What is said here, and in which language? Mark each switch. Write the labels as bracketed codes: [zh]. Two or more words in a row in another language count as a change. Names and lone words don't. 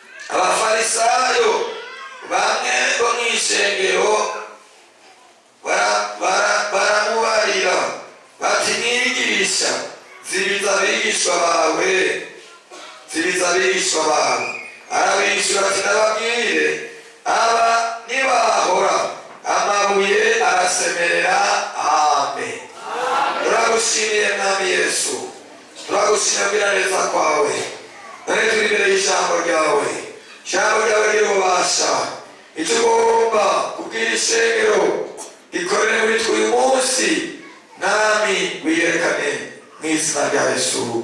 [rw] Abafarisayo bamwe bo mu ishengero bara-, bara-, baramubarira bati, "Mwigisha, zibiza abigishwa bawe, zibiza abigishwa bawe." Arabishyura ati, "Ndababwire, aba nibahora, amabuye arasemerera." Amen. Turagushimiye Mwami Yesu, turagushimira neza kwawe. None turi imbere y'ijambo ryawe, ijambo ryawe riri ububasha. Icyo ugomba kubwira ishengero, gikorere muri twe uyu munsi, Mwami wiyerekane mu izina rya Yesu.